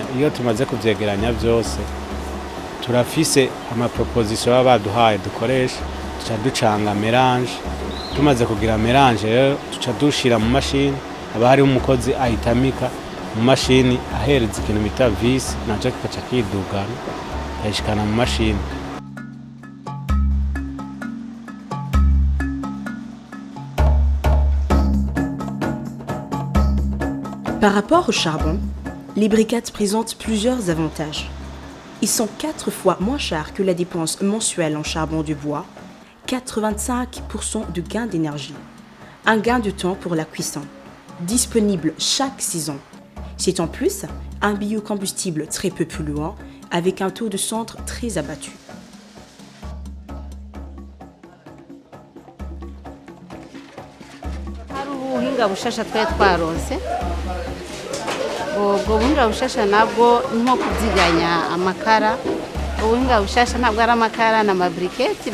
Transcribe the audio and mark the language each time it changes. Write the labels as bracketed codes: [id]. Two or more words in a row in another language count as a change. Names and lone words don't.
[rn] Iyo tumaze kuvyegeranya byose turafise amaproposition baba baduhaye dukoresha tuca ducanga mélange. Tumaze kugira mélange rero tuca dushira mu mashini aba hari umukozi ahitamika mu mashini ahereza ikintu bita vis naco kikaca kidugana ayishikana mu mashini. [fr] Par rapport au charbon, les briquettes présentent plusieurs avantages. Ils sont 4 fois moins chers que la dépense mensuelle en charbon de bois, 85% de gain d'énergie, un gain de temps pour la cuisson, disponible chaque saison. C'est en plus un biocombustible très peu polluant avec un taux de centre très abattu. [rn] ubwo buhinga bushasha nabwo nko kubyiganya amakara ubuhinga bushasha ntabwo ari amakara na mabrikete